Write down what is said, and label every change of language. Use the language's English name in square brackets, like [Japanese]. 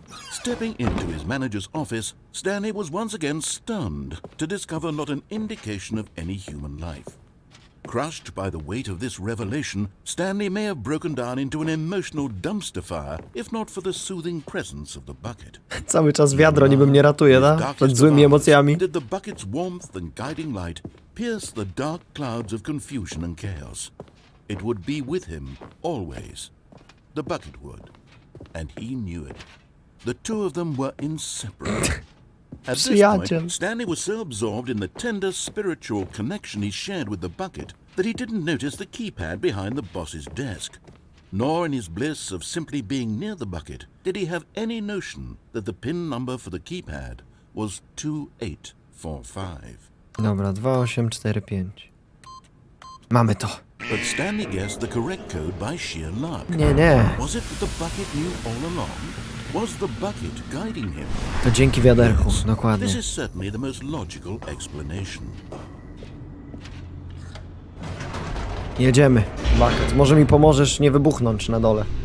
[English] Stepping into his manager's office, Stanley was once again stunned to discover not an indication of any human life. Crushed by the weight of this revelation, Stanley may have broken down into an emotional dumpster fire, if not for the soothing presence of the bucket. [Polish] Cały czas wiadro niby mnie ratuje, da? Przed złymi emocjami. [English] Did the bucket's warmth and guiding light pierce the dark clouds of confusion and chaos? It would be with him always. The bucket would, and he knew it. The two of them were inseparable. At this point, Stanley was so absorbed in the tender spiritual connection he shared with the bucket that he didn't notice the keypad behind the boss's desk. Nor in his bliss of simply being near the bucket did he have any notion that the PIN number for the keypad was 2845. [Polish] Dobra, 2845. Mamy to. [English] But Stanley guessed the correct code by sheer luck. [Polish] Nie. [English] Was it that the bucket knew all along? Was the bucket guiding him? [Polish] To dzięki wiaderku, [English] Yes, [Polish] dokładnie. [English] this is certainly the most logical explanation. [Polish] Jedziemy. Bucket, może mi pomożesz nie wybuchnąć na dole.